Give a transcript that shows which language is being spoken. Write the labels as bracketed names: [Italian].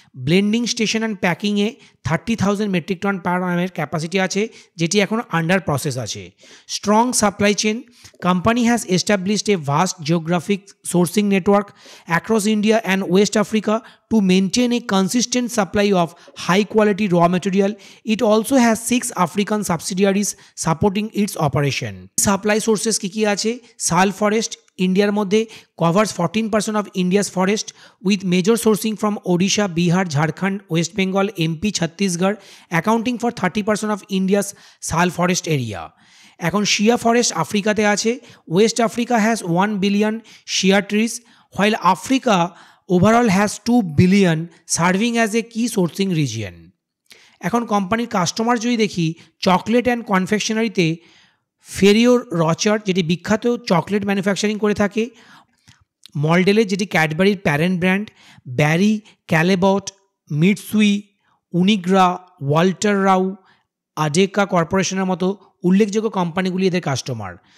[Bangla] Blending station and প্যাকিংয়ে 30,000 metric ton per অ্যানামের capacity আছে, যেটি এখন আন্ডার প্রসেস আছে। [English] Strong supply chain, company has established a vast geographic sourcing network across India and West Africa to maintain a consistent supply of high quality raw material. It also has 6 African subsidiaries supporting its operation. [Bangla] Supply sources কি আছে? শাল forest ইন্ডিয়ার মধ্যে [English] covers 14% of India's forest with major sourcing from Odisha, Bihar, Jharkhand, West Bengal, MP, Chhattisgarh accounting for 30% of India's sal forest area. [Bangla] এখন শিয়া forest আফ্রিকাতে আছে। [English] West Africa has 1 billion shea trees while Africa overall has 2 billion serving as a key sourcing region. [Bangla] এখন কোম্পানির customer যদি দেখি, chocolate and কনফেকশনারিতে ফেরিও রচার যেটি বিখ্যাত chocolate manufacturing করে থাকে, মলডেলের যেটি ক্যাডবেরির parent brand, Barry, ক্যালেবট, মিটসুই, উনিগ্রা, Walter Rao, আডেকা কর্পোরেশনের মতো উল্লেখযোগ্য কোম্পানিগুলি এদের কাস্টমার।